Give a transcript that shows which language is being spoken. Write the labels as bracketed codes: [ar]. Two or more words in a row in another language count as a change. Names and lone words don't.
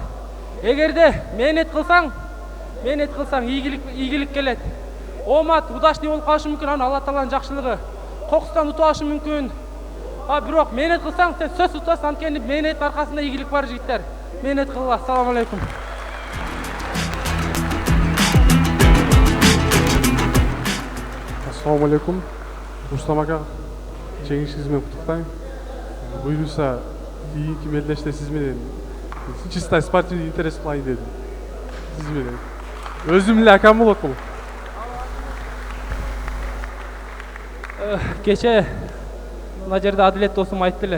[ky] Эгерде мээнет кылсаң ийгилик келет. Оомат удачный болуп калышы мүмкүн, аны Алла Тааланын жакшылыгы. Кокустан утуп алышы мүмкүн. Бирок мээнет кылсаң сен сөзсүз утасың, анткени мээнеттин аркасында ийгилик бар, жигиттер. Мээнет кылгыла. Ассаламу алейкум. [uz] Assalomu alaykum. Rustam aka, [ky] жеңишиңиз менен куттуктайм. Буюрса, кийинки мелдеште сиз менен [ru] чисто спортивный интерес [ky] кылайын дедим. Сиз менен. Өзүм эле акам болот бул. Кече мына жерде Адилет досум айтты эле.